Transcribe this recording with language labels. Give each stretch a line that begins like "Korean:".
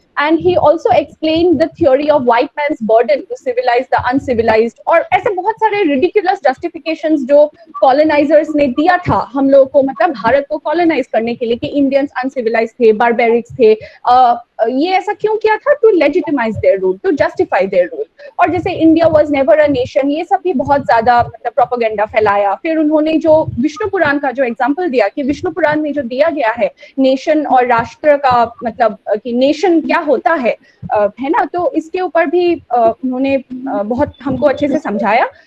English: And he also explained the theory of white man's burden to civilize the uncivilized,
Hindi: और ऐसे बहुत सारे ridiculous justifications जो colonizers ने दिया था हम लोगों को, मतलब भारत को colonize करने के लिए, कि Indians uncivilized थे, barbarics थे, ये ऐसा क्यों किया था?
English: To legitimize their rule, to justify their rule।
Hindi: और जैसे
English: India was never a nation,
Hindi: ये सब भी बहुत ज्यादा मतलब प्रोपेगेंडा फैलाया। फिर उन्होंने जो विष्णु पुराण का जो एग्जाम्पल दिया, कि विष्णु पुराण में जो दिया गया है नेशन और राष्ट्र का मतलब कि नेशन क्या होता है ना, तो इसके ऊपर भी उन्होंने बहुत हमको अच्छे से समझाया।